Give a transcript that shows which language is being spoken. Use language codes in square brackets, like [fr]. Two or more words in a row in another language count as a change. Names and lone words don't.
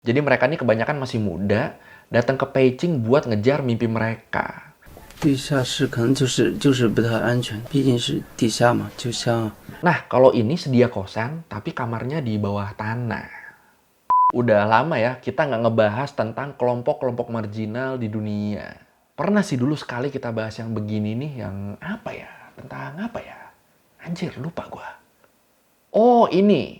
[id] Jadi mereka nih kebanyakan masih muda, datang ke Beijing buat ngejar mimpi mereka. [zh] 地下室可能就是不太安全，毕竟是地下嘛，就像 [id] Nah, kalau ini sedia kosan, tapi kamarnya di bawah tanah. Udah lama ya kita nggak ngebahas tentang kelompok-kelompok marginal di dunia. Pernah sih dulu sekali kita bahas yang begini nih, yang apa ya? Tentang apa ya? Anjir, lupa gua. Oh, ini.